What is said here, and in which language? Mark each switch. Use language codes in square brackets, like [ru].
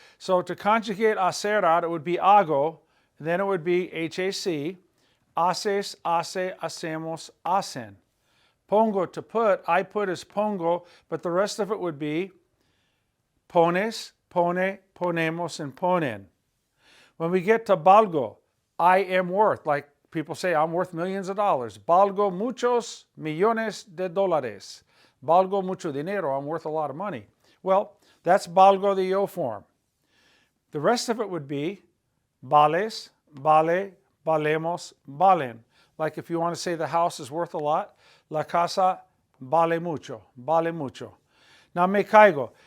[en] So to conjugate hacer out, it would be hago, then it would be hac, haces, hace, hacemos, hacen. Pongo, to put, I put is pongo, but the rest of it would be pones, pone, ponemos, and ponen. When we get to valgo, I am worth, like people say, I'm worth millions of dollars. [es] Valgo muchos millones de dólares. Valgo mucho dinero, [en] I'm worth a lot of money. Well, that's valgo the yo form. The rest of it would be vales, vale, valemos, valen. Like if you want to say the house is worth a lot, [es] la casa vale mucho, vale mucho. [en] Now [es] me caigo.